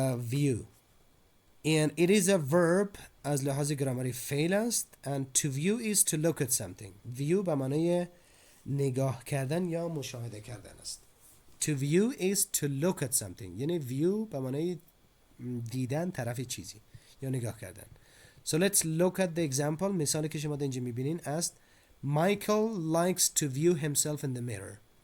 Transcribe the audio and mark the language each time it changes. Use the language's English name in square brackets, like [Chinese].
[English] view and it is a verb از لحاظ گرامری فعل است. and to view is to look at something. [Persian] view به معنای نگاه کردن یا مشاهده کردن است. to view is to look at something یعنی view به معنای دیدن طرف چیزی یا نگاه کردن. [English] so let's look at the example. مثالی که شما اینجا میبینین است Michael likes to view himself in the mirror.